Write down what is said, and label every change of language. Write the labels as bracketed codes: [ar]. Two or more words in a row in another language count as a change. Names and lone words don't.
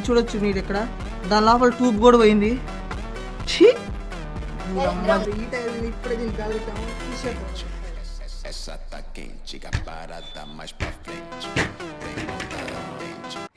[te] చూడొచ్చు మీరు ఇక్కడ, దాని లోపల ట్యూబ్ కూడా పోయింది. ఇప్పుడే దీన్ని కాలుతాము. [pt] Essa tá quente, a parada mais pra frente. Vem montar na mente.